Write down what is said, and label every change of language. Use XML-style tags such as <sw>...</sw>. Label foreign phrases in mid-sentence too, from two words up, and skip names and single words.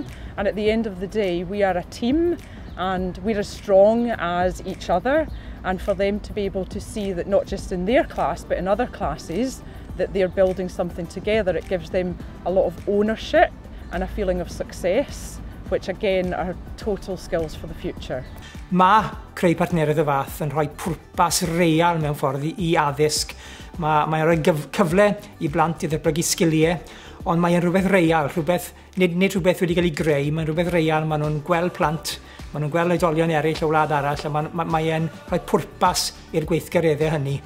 <en>And at the end of the day, we are a team and we're as strong as each other. And for them to be able to see that not just in their class, but in other classes, that they're building something together, it gives them a lot of ownership and a feeling of success, which again are total skills for the future.</en> <cy>Mae creu partneriaeth y fath yn rhoi pwrpas real mewn ffordd i addysg. Mae'n rhoi cyfle i blant i ddatblygu sgiliau, ond mae'n rhywbeth real, nid rhywbeth wedi cael ei greu, mae'n rhywbeth real, maen nhw'n gweld plant, maen nhw'n gweld oedolion eraill o wlad arall, a mae'n rhoi pwrpas i'r gweithgareddau hynny.</cy>